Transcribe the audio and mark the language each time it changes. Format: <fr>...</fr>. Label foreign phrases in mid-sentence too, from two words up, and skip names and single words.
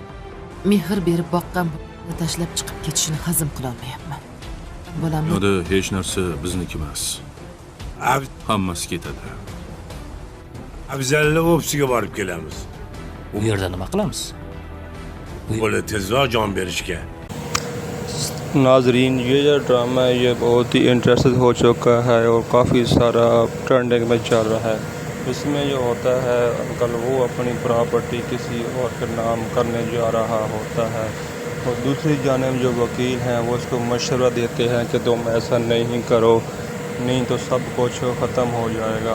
<uz>Mehr berib boqqan tashlab chiqib ketishini hazm qila olmayapman. Bolamni hech narsa bizniki emas. Hammasi ketadi. Afzalli ofisiga borib kelamiz. U yerda nima qilamiz? Bola tezroq jon berishga.</uz> <ur>ناظرین، یہ جو ڈرامہ ہے یہ بہت ہی انٹرسٹنگ ہو چکا ہے اور کافی سارا ٹرینڈنگ میں چل رہا ہے. اس میں جو ہوتا ہے انکل وہ اپنی پراپرٹی کسی اور کے نام کرنے جا رہا ہوتا ہے اور دوسری جانب جو وکیل ہیں وہ اس کو مشورہ دیتے ہیں کہ تم ایسا نہیں کرو، نہیں تو سب کچھ ختم ہو جائے گا.</ur>